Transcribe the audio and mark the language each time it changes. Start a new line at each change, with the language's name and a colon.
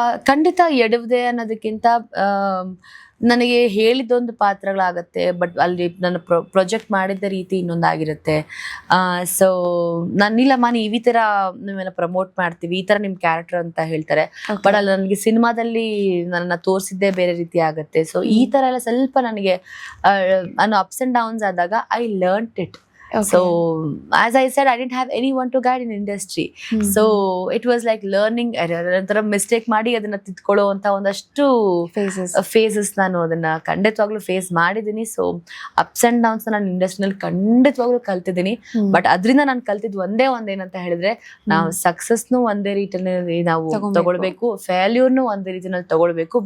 Kannada: ಖಂಡಿತ ಎಡವುದೆ ಅನ್ನೋದಕ್ಕಿಂತ ನನಗೆ ಹೇಳಿದ್ದೊಂದು ಪಾತ್ರಗಳಾಗತ್ತೆ, ಬಟ್ ಅಲ್ಲಿ ನನ್ನ ಪ್ರೊಜೆಕ್ಟ್ ಮಾಡಿದ್ದ ರೀತಿ ಇನ್ನೊಂದಾಗಿರುತ್ತೆ. ಸೊ ನಾನಿಲ್ಲಮ್ಮ ನೀವು ಈ ತರ ನೀವೆಲ್ಲ ಪ್ರಮೋಟ್ ಮಾಡ್ತೀವಿ, ಈ ತರ ನಿಮ್ ಕ್ಯಾರೆಕ್ಟರ್ ಅಂತ ಹೇಳ್ತಾರೆ, ಬಟ್ ಅಲ್ಲಿ ನನಗೆ ಸಿನಿಮಾದಲ್ಲಿ ನನ್ನ ತೋರಿಸಿದ್ದೇ ಬೇರೆ ರೀತಿ ಆಗುತ್ತೆ. ಸೊ ಈ ತರ ಎಲ್ಲ ಸ್ವಲ್ಪ ನನಗೆ ನಾನು ಅಪ್ಸ್ ಅಂಡ್ ಡೌನ್ಸ್ ಆದಾಗ
English: I learn it. So as I said, I didn't have anyone to guide in industry. So it was like learning error.
Kannada: ನಂತರ ಮಿಸ್ಟೇಕ್ ಮಾಡಿ ಅದನ್ನ ತಿದ್ಕೊಳ್ಳೋ ಅಂತ ಒಂದಷ್ಟು ಫೇಸಸ್ ನಾನು ಅದನ್ನ ಖಂಡಿತವಾಗ್ಲೂ ಫೇಸ್ ಮಾಡಿದ್ದೀನಿ. ಸೊ ಅಪ್ಸ್ ಅಂಡ್ ಡೌನ್ಸ್ ನಾನು ಇಂಡಸ್ಟ್ರಿನಲ್ಲಿ ಖಂಡಿತವಾಗ್ಲೂ ಕಲ್ತಿದ್ದೀನಿ. ಬಟ್ ಅದರಿಂದ ನಾನು ಕಲ್ತಿದ್ದು ಒಂದೇನಂತ ಹೇಳಿದ್ರೆ, ನಾವು ಸಕ್ಸಸ್ನು ಒಂದೇ ರೀತಿಯಲ್ಲಿ ನಾವು ತಗೊಳ್ಬೇಕು, ಫೇಲ್ಯೂರ್ನು ಒಂದೇ ರೀತಿಯಲ್ಲಿ ತಗೊಳ್ಬೇಕು.